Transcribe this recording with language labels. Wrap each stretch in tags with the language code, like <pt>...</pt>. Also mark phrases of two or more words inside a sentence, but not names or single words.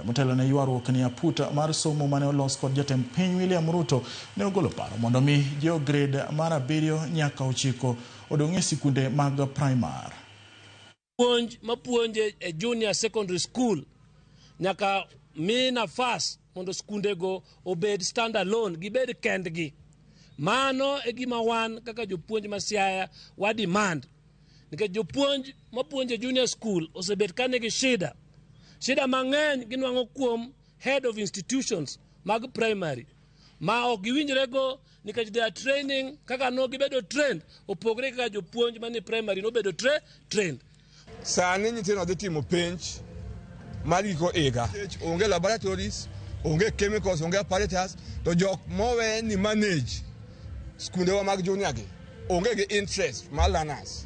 <luo>Motelo ne ywaruok ni aputa mar somo mane olos kod jatend piny William Ruto ne ogolo paro mondo mi jo grade mar 7 nyaka 9 odong' e sikunde mag primary. Mapuonje e</luo> <en>junior secondary school</en> <luo>nyaka mi nafas mondo skunde go obed</luo> <en>stand alone,</en> <luo>gibed kendgi. Mano e gima wan kaka jopuonj ma Siaya wa demand. Nikech jopuonj mapuonje junior school osebet kanegi shida mang'eny ginwang'o kuom</luo> <en>head of institutions</en> <luo>mag primary ma ok giwinjre go nikech</luo> <en>they are training</en> <luo>kaka no gibedo trained opogre kaka jopuonj mani primary no bedo trained. Sani nyithindo dhi timo penj mar giko higa, onge laboratories, onge chemicals, onge apparatus, to jok mowe ni manage skunde wa mag junior gi onge gi interest mar learners.</luo>